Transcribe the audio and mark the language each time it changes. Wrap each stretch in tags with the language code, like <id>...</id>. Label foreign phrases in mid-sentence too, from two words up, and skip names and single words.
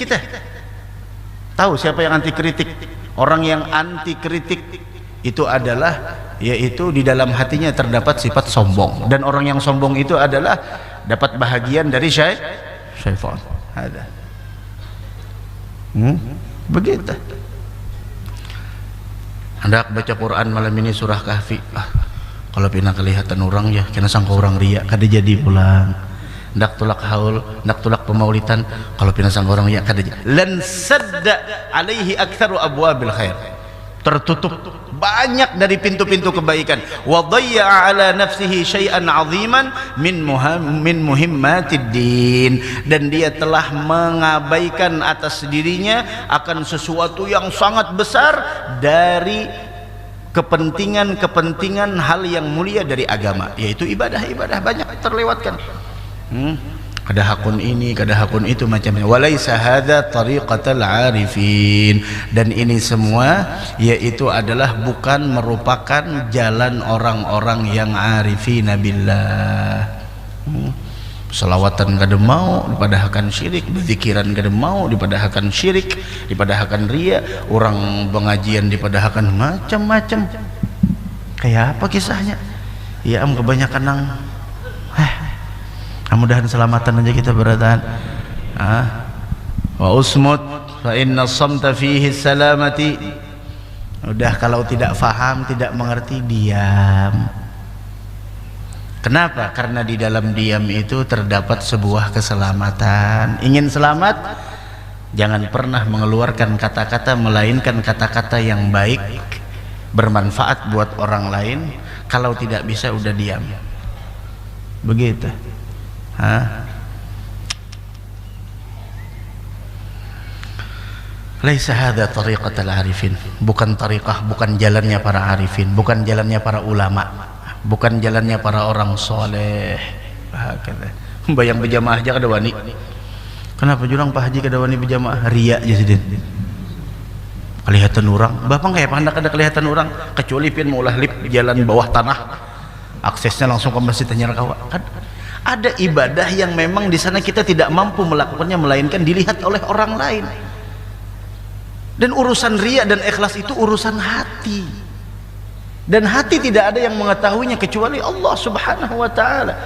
<id>Kita tahu siapa yang anti kritik? Orang yang anti kritik itu adalah, yaitu di dalam hatinya terdapat sifat sombong, dan orang yang sombong itu adalah dapat bahagian dari syaitan. Ada. Begitu. Hendak baca Quran malam ini surah Kahfi.</id> <bjn>Kalau pina kelihatan orang ya, kena sangka orang ria, kada jadi pulang. Hendak tulak haul, hendak tulak pemaulitan, kalau pina sangka orang ria, kada jadi.</bjn> <ar>لانسد عليه أكثر أبواب الخير.</ar> <id>Tertutup banyak dari pintu-pintu kebaikan.</id> <ar>وضيع على نفسه شيئا عظيما من مهمات الدين,</ar> <id>dan dia telah mengabaikan atas dirinya akan sesuatu yang sangat besar dari kepentingan hal yang mulia dari agama, yaitu ibadah banyak terlewatkan.</id> <bjn>Kada hakun ini, kada hakun itu, macamnya.</bjn> <ar>وليس هذا طريقة العارفين,</ar> <id>dan ini semua yaitu adalah bukan merupakan jalan orang-orang yang</id> <ar>عارفين بالله.</ar> <bjn>Selawatan kada mau dipadahakan syirik, berzikiran kada mau dipadahakan syirik, dipadahakan ria, orang pengajian dipadahakan macam-macam. Kayak apa kisahnya? Ya kebanyakan nang mudah-mudahan selamatan aja kita bertahan.</bjn> <ar>واصمت فإن الصمت فيه سلامتي.</ar> <id>Udah, kalau tidak faham, tidak mengerti, diam. Kenapa? Karena di dalam diam itu terdapat sebuah keselamatan. Ingin selamat, jangan pernah mengeluarkan kata-kata melainkan kata-kata yang baik, bermanfaat buat orang lain, kalau tidak bisa udah diam. Begitu.</id> <ar>ليس هذا طريقة العارفين,</ar> <id>bukan tariqah, bukan jalannya para arifin, bukan jalannya para ulama, bukan jalannya para orang soleh.</id> <bjn>Bayang berjamaah aja kada wani. Kenapa jurang Pak Haji kada wani berjamaah? Ria aja sidin. Kelihatan orang, bapak kayak pandak ada kelihatan orang, kecuali pian mau lip jalan bawah tanah, aksesnya langsung ke masjid Nyarakawa.</bjn> <id>Kan ada ibadah yang memang di sana kita tidak mampu melakukannya, melainkan dilihat oleh orang lain. Dan urusan riya dan ikhlas itu urusan hati, dan hati tidak ada yang mengetahuinya kecuali Allah</id> <ar>سبحانه وتعالى.</ar>